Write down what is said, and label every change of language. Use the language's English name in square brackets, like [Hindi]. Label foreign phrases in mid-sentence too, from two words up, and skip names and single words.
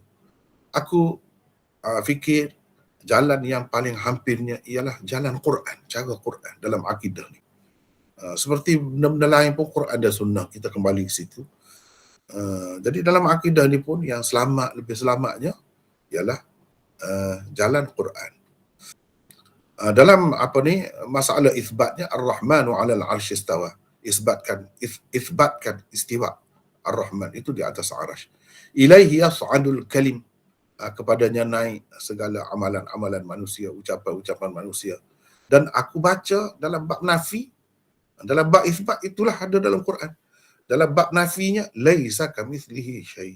[Malay] Aku fikir jalan yang paling hampirnya ialah jalan Quran, cara Quran dalam akidah ni. Seperti benda-benda lain pun, Quran dan Sunnah, kita kembali ke situ. Jadi dalam akidah ni pun yang lebih selamatnya ialah jalan Quran. Dalam masalah isbatnya, [Arabic] الرحمن على العرش استوى, [Malay] isbatkan istiwa Ar-Rahman itu di atas arasy. [Arabic] إليه يصعد الكلم, [Malay] kepadanya naik segala amalan-amalan manusia, ucapan-ucapan manusia. Dan aku baca dalam bab nafi, dalam bab isbat itulah ada dalam Quran. Dalam bab nafinya, [Arabic] ليس كمثله شيء'.